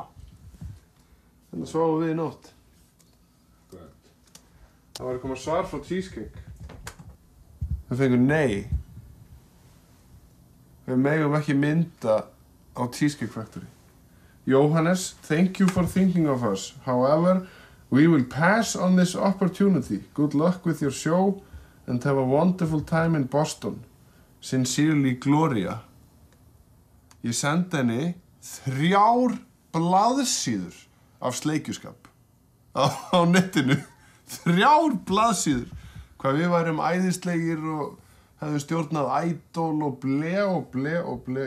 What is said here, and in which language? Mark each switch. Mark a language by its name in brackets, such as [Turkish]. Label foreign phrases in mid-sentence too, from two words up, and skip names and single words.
[Icelandic] Þannig sváum við í nótt. Það var að koma svar frá Cheesecake. Þau fengu nei. Við megum ekki mynda á Cheesecake Factory. [English] Jóhannes, thank you for thinking of us. However, we will pass on this opportunity. Good luck with your show and have a wonderful time in Boston. Sincerely, Gloria. [Icelandic] Ég sendi henni 3 blaðsíður af sleikjuskap á netinu. 3 blaðsíður. Hvað við værum æðislegir og hefðum stjórnað Idol og ble.